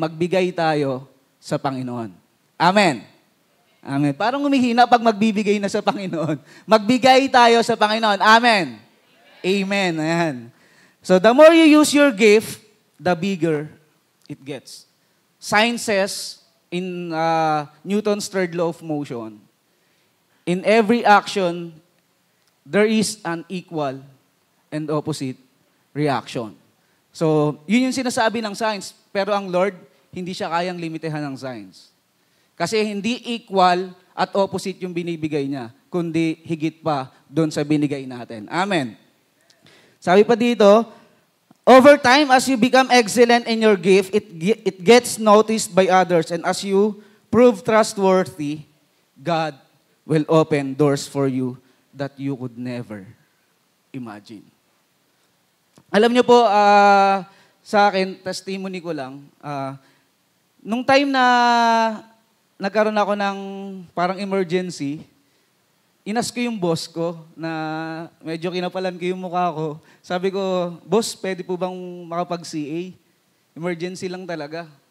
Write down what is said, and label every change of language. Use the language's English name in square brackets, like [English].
[Filipino] Magbigay tayo sa Panginoon. Amen. Amen. Parang humihina pag magbibigay na sa Panginoon. Magbigay tayo sa Panginoon. Amen. Amen. Ayan. [English] So the more you use your gift, the bigger it gets. Science says in Newton's third law of motion, in every action, there is an equal and opposite reaction. [Filipino] So, yun yung sinasabi ng science. Pero ang Lord, hindi siya kayang limitahan ng science. Kasi hindi equal at opposite yung binibigay niya, kundi higit pa doon sa binigay natin. Amen. [English] Sabi pa dito, over time, as you become excellent in your gift, it gets noticed by others. And as you prove trustworthy, God will open doors for you that you could never imagine. [Filipino] Alam niyo po, sa akin, testimony ko lang, nung time na nagkaroon ako ng parang emergency, inas ko yung boss ko na medyo kinapalan ko yung mukha ko. Sabi ko, boss, pwede po bang makapag-CA? Emergency lang talaga.